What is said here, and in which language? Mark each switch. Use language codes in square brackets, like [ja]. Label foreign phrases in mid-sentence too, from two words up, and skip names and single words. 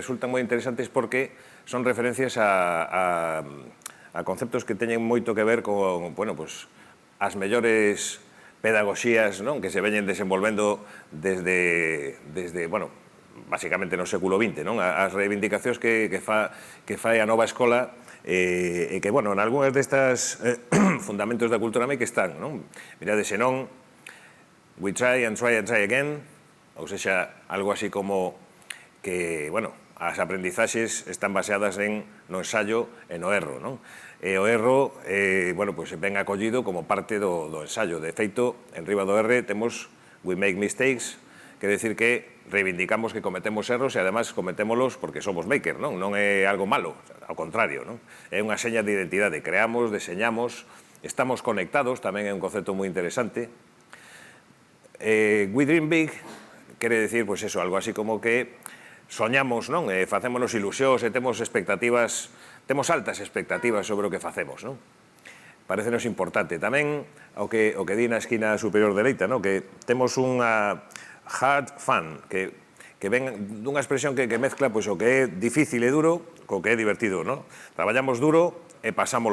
[gl] moi interesantes porque son referencias a conceptos que teñen moito que ver con, as mellores pedagogías que se veñen desenvolvendo desde basicamente no século XX, as reivindicacións que fai a nova escola e que, en algunhas destas fundamentos da cultura maker están, mirade, senón, [en] we try and try and try again, [pt] ou seja, [gl] algo así como que, as aprendizaxes están baseadas no ensayo e no erro, E o erro, ben acollido como parte do ensayo. De feito, en riba do R temos [en] we make mistakes, [gl] quere decir que reivindicamos que cometemos erros e, además, cometémolos porque somos maker, non é algo malo, ao contrario, é unha seña de identidade. Creamos, deseñamos, estamos conectados, tamén é un concepto moi interesante. [en] We dream big, [gl] quere decir, algo así como que soñamos, facémonos ilusións e temos altas expectativas sobre o que facemos, Parécenos importante. Tamén o que di na esquina superior dereita, que temos unha [en] hard fun, [gl] que ven dunha expresión que mezcla o que é difícil e duro co que é divertido, Traballamos duro e pasámolo